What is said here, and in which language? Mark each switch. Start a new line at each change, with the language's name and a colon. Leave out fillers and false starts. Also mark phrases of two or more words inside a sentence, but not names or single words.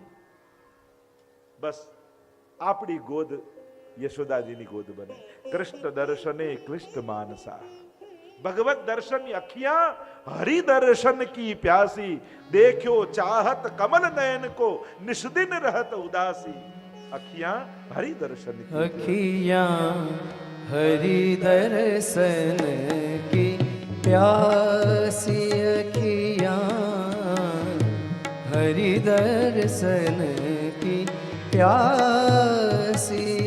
Gujarati: બસ આપણી ગોદ યશોદાજીની ગોદ બને. કૃષ્ણ દર્શને ક્લિષ્ટ માનસા,
Hindi: भगवत दर्शन अखिया हरि दर्शन की प्यासी. देख्यो चाहत कमल नयन को निषदिन रहत उदासी. अखियां हरि दर्शन की। अखियाँ हरि दर्शन की प्यासी, अखियाँ हरि दर्शन की प्यासी।